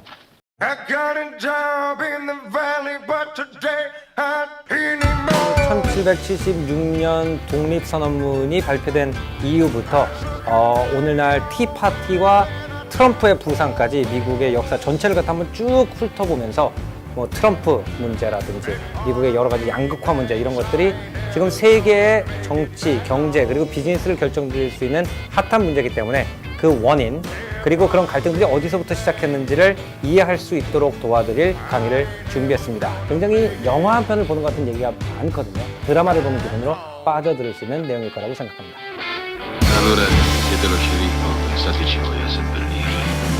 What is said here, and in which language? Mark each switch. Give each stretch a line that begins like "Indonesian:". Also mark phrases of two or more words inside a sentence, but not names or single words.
English: I got a job in the valley, but today I didn't know.
Korean: 1776년 독립선언문이 발표된 이후부터 오늘날 티파티와 트럼프의 부상까지 미국의 역사 전체를 갖다 한번 쭉 훑어보면서 뭐 트럼프 문제라든지 미국의 여러 가지 양극화 문제 이런 것들이 지금 세계의 정치, 경제 그리고 비즈니스를 결정지을 수 있는 핫한 문제이기 때문에 그 원인 그리고 그런 갈등들이 어디서부터 시작했는지를 이해할 수 있도록 도와드릴 강의를 준비했습니다. 굉장히 영화 한 편을 보는 것 같은 얘기가 많거든요. 드라마를 보는 기분으로 빠져들을 수 있는 내용일 거라고 생각합니다.
Italian: Allora chiederò sceriffo, pensateci voi a seppellire.